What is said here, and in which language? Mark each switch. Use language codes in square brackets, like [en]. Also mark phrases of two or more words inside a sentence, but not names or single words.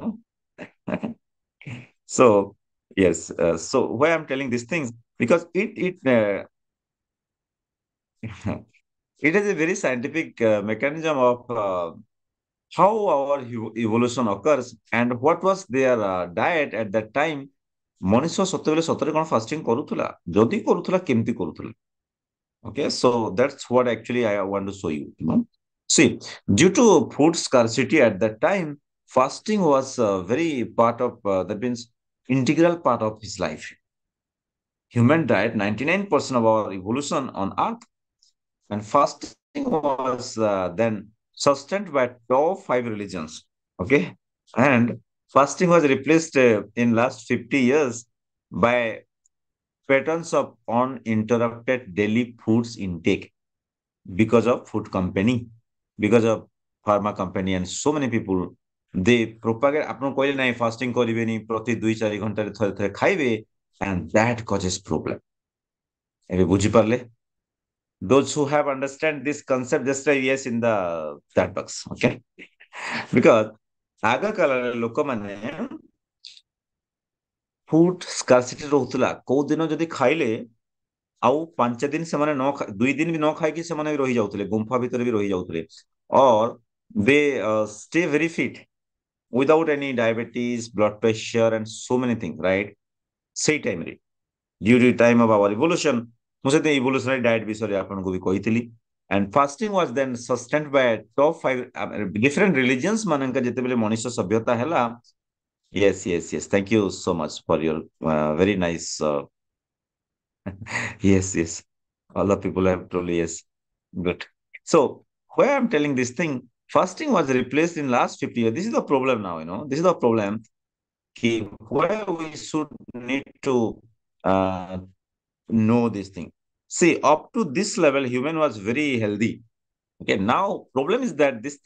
[en] so yes so why I'm telling these things because it it is a very scientific mechanism of how our evolution occurs and what was their diet at that time [or] ମଣିଷ ସତେବେଳେ ସତରେ କଣ ଫାଷ୍ଟିଂ କରୁଥିଲା ଯଦି କରୁଥିଲା କେମିତି କରୁଥିଲା [en] okay so that's what actually I want to show you see due to food scarcity at that time fasting was very part of that means integral part of his life human diet 99% of our evolution on earth and fasting was then sustained by top 5 religions okay And fasting was replaced in last 50 years by patterns of uninterrupted daily foods intake because of food company, because of pharma company and so many people they propagate [or] ଆପଣ କହିଲେ ନାଇଁ fasting କରିବେନି ପ୍ରତି 2-4 ଘଣ୍ଟାରେ ଥରେ ଥରେ ଖାଇବେ [en] and that causes problem [or] ଏବେ ବୁଝିପାରିଲେ [en] those who have understand this concept just say yes in the chat box okay because [or] ଆଗ କାଳରେ ଲୋକମାନେ ଫୁଡ ସ୍କାର୍ସିଟି ରହୁଥିଲା କୋଉ ଦିନ ଯଦି ଖାଇଲେ ଆଉ 5 ଦିନ ସେମାନେ 2 ଦିନ ବି ନ ଖାଇକି ସେମାନେ ବି ରହି ଯାଉଥିଲେ ଗୁମ୍ଫା ଭିତରେ ବି ରହି ଯାଉଥିଲେ [en] or they stay very fit without any diabetes blood pressure and so many things right [or] ସେଇ ଟାଇମରେ [en] due to time of our evolution [or] ମୁଁ ସେତେ [en] evolutionary diet [or] ବିଷୟରେ ଆପଣଙ୍କୁ ବି କହିଥିଲି [en] and fasting was then sustained by top 5 different religions [or] ମାନଙ୍କ ଯେତେବେଳେ ମଣିଷ ସଭ୍ୟତା ହେଲା [en] yes yes yes thank you so much for your very nice yes yes all the people have told yes good so why I'm telling this thing fasting was replaced in last 50 years this is the problem now this is the problem where we should need to uh, know this thing see up to this level human was very healthy okay now problem is that these